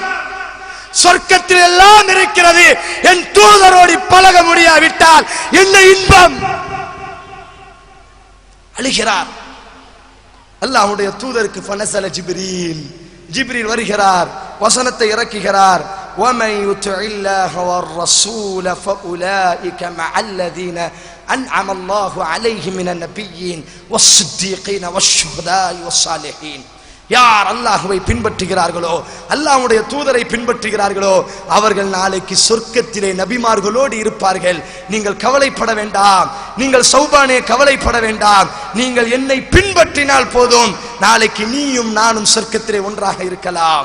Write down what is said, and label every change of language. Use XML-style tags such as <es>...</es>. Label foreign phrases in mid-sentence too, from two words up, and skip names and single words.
<ta>சொர்க்கத்தில் எல்லாம் இருக்கிறது, என் தூதரோடு பழக முடியாவிட்டால் என்ன இன்பம். அழுகிறார். அல்லாஹ்வுடைய தூதருக்கு</ta> <ar>فنزل جبريل,</ar> <ta>ஜிப்ரீல் வருகிறார், வசனத்தை இறக்குகிறார்.</ta> <ar>وَمَن يُطِعِ اللَّهَ وَالرَّسُولَ فَأُولَئِكَ مَعَ الَّذِينَ أَنْعَمَ اللَّهُ عَلَيْهِم مِّنَ النَّبِيِّينَ وَالصِّدِّيقِينَ وَالشُّهَدَاءِ وَالصَّالِحِينَ.</ar> <ta>யார் அல்லாஹ்வை பின்பற்றுகிறார்களோ, அல்லாஹ்வுடைய தூதரை பின்பற்றுகிறார்களோ, அவர்கள் நாளைக்கு சொர்க்கத்திலே நபிமார்களோடு இருப்பார்கள். நீங்கள் கவலைப்பட வேண்டாம், நீங்கள் சௌபானே கவலைப்பட வேண்டாம், நீங்கள் என்னை பின்பற்றினால் போதும், நாளைக்கு நீயும் நானும் சொர்க்கத்திலே ஒன்றாக இருக்கலாம்.</ta>